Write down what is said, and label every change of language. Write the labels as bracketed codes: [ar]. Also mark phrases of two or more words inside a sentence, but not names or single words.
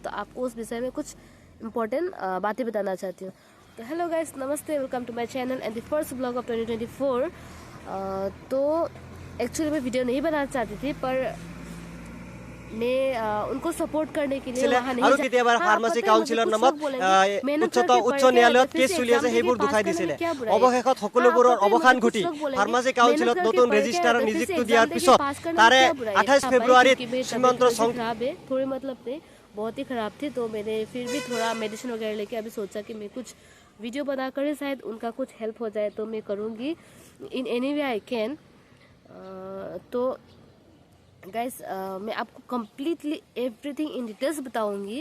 [hi] तो आपको उस विषय में कुछ इंपॉर्टेंट बातें बताना चाहती हूँ। [en] तो hello guys, नमस्ते, welcome to my channel and the first vlog of 2024. तो एक्चुअली मैं वीडियो नहीं बनाना चाहती थी पर मैं उनको सपोर्ट करने के लिए वहाँ नहीं [as] ফাৰ্মাচী কাউন্সিলৰ নামত উচ্চ ন্যায়ালয়ত কেছ চলি আছে, সেইবোৰ দুখাই দিছিলে। অৱশেষত সকলোবোৰৰ অৱসান ঘটি ফাৰ্মাচী কাউন্সিলত নতুন ৰেজিষ্ট্ৰাৰ নিযুক্তি দিয়াৰ পিছত তাৰে 28 ফেব্ৰুৱাৰীত শ্ৰীমন্ত [hi] थोड़ी मतलब नहीं, बहुत ही खराब थी। तो मैंने फिर भी थोड़ा मेडिसिन वगैरह लेके अभी सोचा कि मैं कुछ वीडियो बना कर शायद उनका कुछ हेल्प हो जाए, तो मैं करूँगी [en] in any way I can. [hi] तो गाइस मैं आपको [en] completely everything in details [hi] बताऊंगी।